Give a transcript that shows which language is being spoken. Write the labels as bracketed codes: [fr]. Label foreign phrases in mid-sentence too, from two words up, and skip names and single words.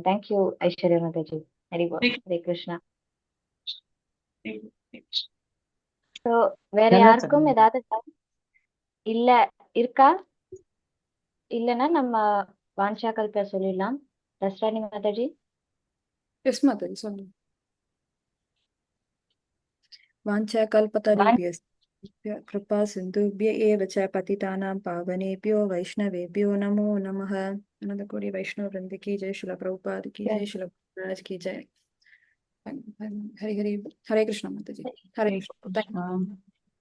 [ta] தேங்க்யூ ஐஸ்வர்யா மாதாஜி. ஹரே கிருஷ்ணா. ஸோ வேற நல்லா யாருக்கும் சொன்னீங்க. ஏதாவது doubt இல்ல இருக்கா? இல்லைன்னா நம்ம வான்ஷா கல்ப சொல்லிடலாம். தஸ்ராணி மாதாஜி. எஸ் மாதாஜி சொல்லுங்க. [sa] வாஞ்சா கல்பதருभ्यश्च कृपा सिन्धुभ्य एव च पतितानां पावनेभ्यो वैष्णवेभ्यो नमो नमः. [hi] अनंत कोटि वैष्णव वृंद की जय, श्रील प्रभुपाद की जय, श्रील महाराज की जय. हरे हरे हरे कृष्णा माताजी. हरे कृष्णा.